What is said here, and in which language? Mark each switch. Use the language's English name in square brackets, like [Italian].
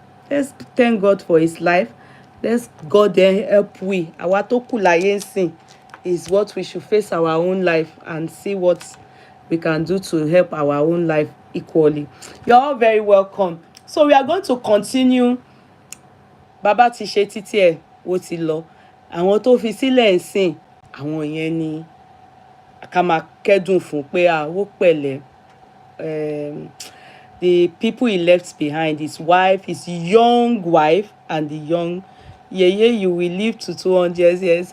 [English] Let's thank God for his life. Let's God then help we. [Yoruba] Àwa tó kù láyé ńsìn [English] is what we should face our own life and see what we can do to help our own life equally. You're all very welcome. So we are going to continue. [Yoruba] Bàbá ti ṣe títí ẹ̀, ó ti lọ. Àwọn tó fi sílẹ̀ ń sìn, àwọn yẹn ni ká máa kẹ́dùn fún pé ó pẹ̀lẹ́. [English] The people he left behind, his wife, his young wife, and the young Yeye, you will live to 200 years.